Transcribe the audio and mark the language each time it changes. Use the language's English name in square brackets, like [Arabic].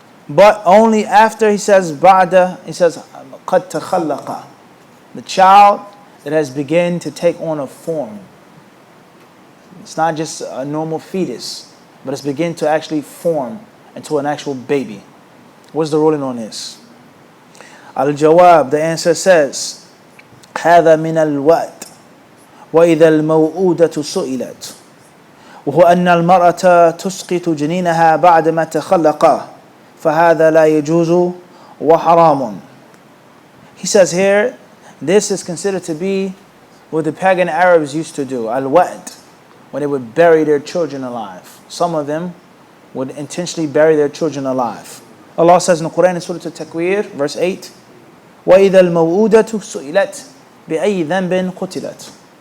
[English] But only after he says, ba'da, he says, [Arabic] قَدْ تَخَلَّقَ, [English] the child that has begun to take on a form. It's not just a normal fetus, but it's beginning to actually form into an actual baby. What's the ruling on this? Al-Jawab, the answer says, [Arabic] هذا من الوقت وإذا الموءودة سئلت وهو أن المرأة تسقط جنينها بعدما تخلق فهذا لا يجوز وحرام. [English] He says here, this is considered to be what the pagan Arabs used to do, al-wa'd, when they would bury their children alive. Some of them would intentionally bury their children alive. Allah says in the Quran in Surah Al-Takwir, verse 8, [Arabic] وَإِذَا الْمَوْءُودَةُ سُئِلَتْ بِأَيِّ ذَنْبٍ قُتِلَتْ.